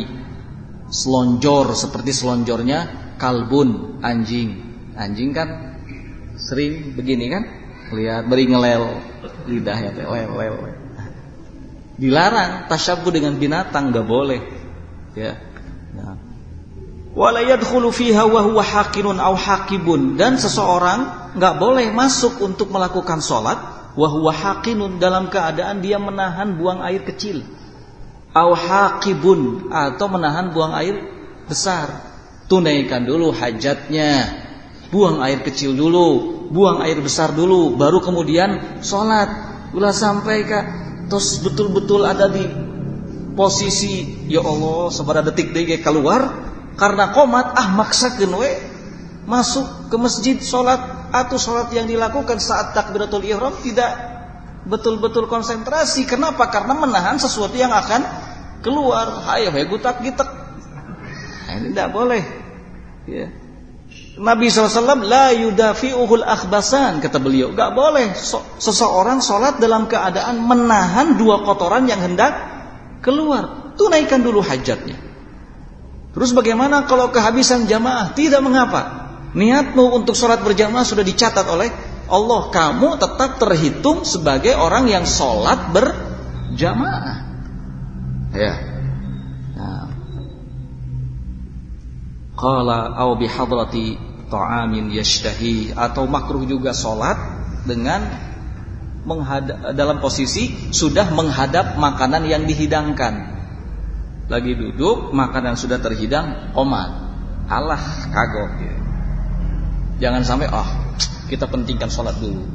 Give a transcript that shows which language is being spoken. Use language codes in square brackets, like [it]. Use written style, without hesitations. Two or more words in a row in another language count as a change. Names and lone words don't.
[id] Selonjor seperti selonjornya kalbun, anjing. Anjing kan sering begini kan? Lihat beri ngelel lidahnya lel. Dilarang tasyabbuh dengan binatang, enggak boleh. Ya. Nah. [ar] ولا يدخل فيها وهو حاقن أو حاقب, [id] dan seseorang enggak boleh masuk untuk melakukan salat [ar] وهو حاقن [id] dalam keadaan dia menahan buang air kecil. [ar] أو حاقب, [id] atau menahan buang air besar. Tunaikan dulu hajatnya. Buang air kecil dulu, buang air besar dulu, baru kemudian sholat. Ulah sampai Kak, terus betul-betul ada di posisi ya Allah [su] sabada detik deui [id] keluar karena qomat [su] maksakeun we [id] masuk ke masjid sholat, atau sholat yang dilakukan saat takbiratul ihram tidak betul-betul konsentrasi. Kenapa? Karena menahan sesuatu yang akan keluar. Hayo gutak-gitek. Nah, ini tidak boleh. Ya. Nabi SAW [ar] لا يدافعه الأخبثان, [id] kata beliau, gak boleh seseorang sholat dalam keadaan menahan dua kotoran yang hendak keluar. Tunaikan dulu hajatnya. Terus bagaimana kalau kehabisan jamaah? Tidak mengapa. Niatmu untuk sholat berjamaah sudah dicatat oleh Allah. Kamu tetap terhitung sebagai orang yang sholat berjamaah. Ya. Nah. [ar] قال أو بحضرة طعام يشتهي, [id] atau makruh juga sholat dengan dalam posisi sudah menghadap makanan yang dihidangkan. Lagi duduk, makanan sudah terhidang, qomat. Allah kagok. Ya. Jangan sampai kita pentingkan sholat dulu.